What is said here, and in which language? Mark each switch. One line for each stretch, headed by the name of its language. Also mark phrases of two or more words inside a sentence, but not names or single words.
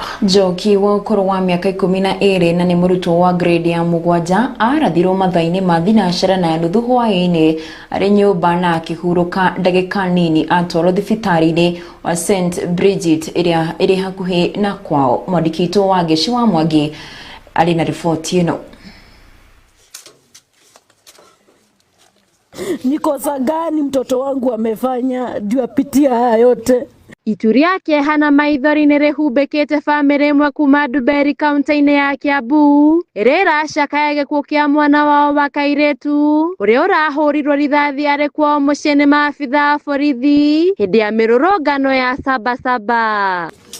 Kikuyu: Njoki wa ũkũrũ wa mĩaka 12 na nĩ mũrutwo wa grade ya 7 arathirwo mathaa-inĩ ma thinacara na nuthu hwaĩ-inĩ arĩ nyũmba na akĩhurũka ndagĩka nini atwarwo thibitarĩ-inĩ wa St Bridget ĩrĩa ĩrĩ hakuhĩ na kwao. Mwandĩki witũ wa Ngeci wa Mwangi arĩ na riboti ĩno.
Swahili: Ni kosa gani mtoto wangu amefanya ndio apitia haya yote?
Kikuyu: Itu riake hana maithori nĩrĩhumbĩkĩte bamĩrĩ ĩmwe kuma Nduiri kaunti-inĩ ya Kiambu ĩrĩa ĩracakaya gĩkuũ kĩa mwana wao wa kairĩtu ũrĩa ũrahũrirwo rithathi arĩ kwao mũciĩ nĩ maabitha a borithi hĩndĩ ya mĩrũrũngano ya Sabasaba.